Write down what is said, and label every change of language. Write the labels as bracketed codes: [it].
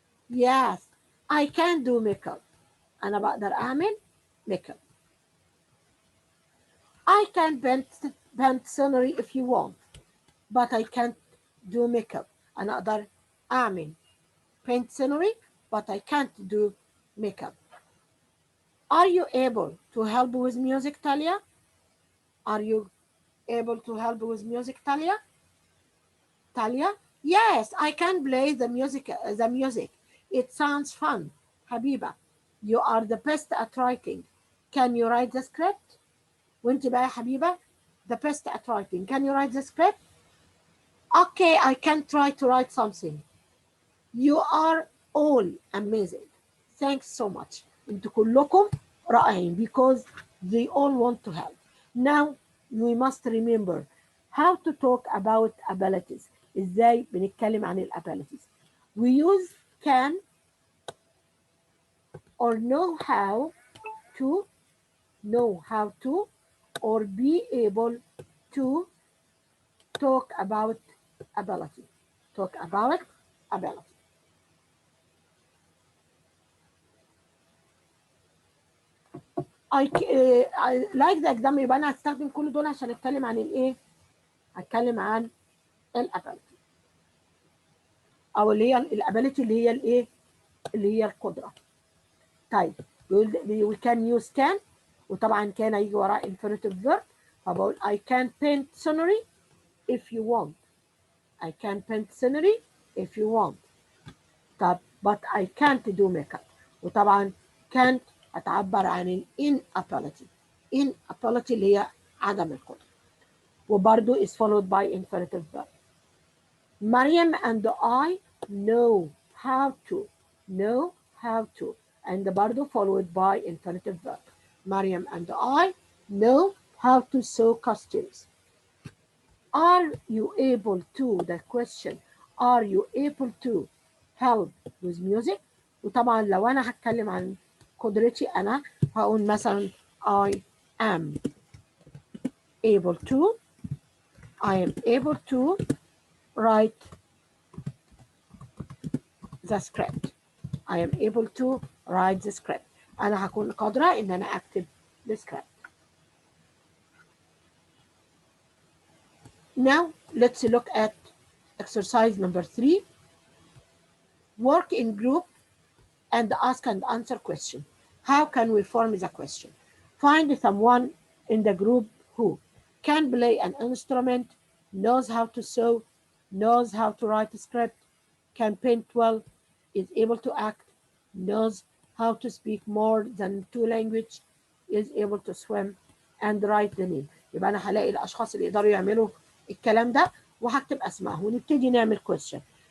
[en] Yes, I can do makeup. [ar] أنا بقدر أعمل makeup. [en] I can paint scenery if you want, but I can't do makeup. [ar] أنا أقدر أعمل [en] paint scenery, but I can't do makeup. Are you able to help with music, Talia? Are you able to help with music, Talia? Talia? Yes, I can play the music. It sounds fun. Habiba, you are the best at writing. Can you write the script? [ar] وانت بقى يا حبيبة [en] the best at writing. Can you write the script? Okay, I can try to write something. You are all amazing. Thanks so much. [ar] انتوا كلكم رائعين [en] because they all want to help. Now we must remember how to talk about abilities. [ar] ازاي بنتكلم عن الabilities. [en] We use can or know how to or be able to talk about ability. Talk about ability. I like the example. [ar] يبقى انا هستخدم كل دول عشان اتكلم عن الايه؟ هتكلم عن الابيلتي او اللي هي الابيلتي اللي هي الايه؟ اللي هي القدره. طيب [en] we can use can [ar] وطبعا كان هيجي وراه [en] infinitive verb. [ar] فبقول [en] I can paint scenery if you want. I can paint scenery if you want. [ar] طب [en] but I can't do makeup. [ar] وطبعا can't هتعبر عن ال inability. inability اللي هي عدم القدرة. وبرضو [en] is followed by infinitive verb. Mariam and I know how to. And [ar] برضو [en] followed by infinitive verb. Mariam and I know how to sew costumes. Are you able to, the question, are you able to help with music؟ [ar] وطبعا لو أنا هتكلم عن قدرتي أنا هقول مثلا [en] I am able to write the script. I am able to write the script. [ar] أنا هكون قادرة إن أنا أكتب the script. [en] Now let's look at exercise number 3. Work in group and ask and answer question. How can we form the question? Find someone in the group who can play an instrument, knows how to sew, knows how to write a script, can paint well, is able to act, knows how to speak more than 2 languages, is able to swim, and write the name. [ar] يبقى أنا هلاقي الأشخاص اللي يقدروا يعملوا الكلام ده وهكتب أسمائهم ونبتدي نعمل question.